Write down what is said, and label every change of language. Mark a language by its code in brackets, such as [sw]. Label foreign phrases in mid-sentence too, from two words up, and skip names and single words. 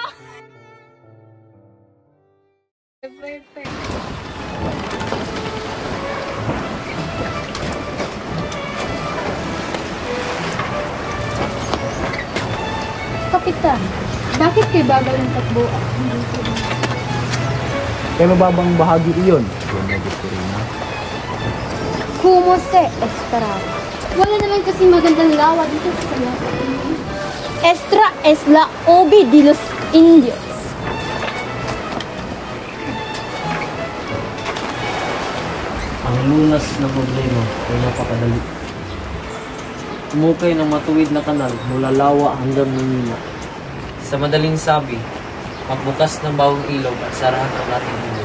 [tl] Kapitan, bakit kay bagal ng takbo at hindi ko? Kaya mababang bahagi iyon. [es] Buena Victorina. Como se esperaba. [tl] Wala naman kasi magandang lawa dito sa Las Indias. [es] Esta es la obi de los indios. [tl] Ang lunas ng problema ay napakadali. Umukay ng matuwid na kanal mula Lawa hanggang Manila. Sa madaling sabi, magbukas ng bawang ilog at sarahan ang ating ilog.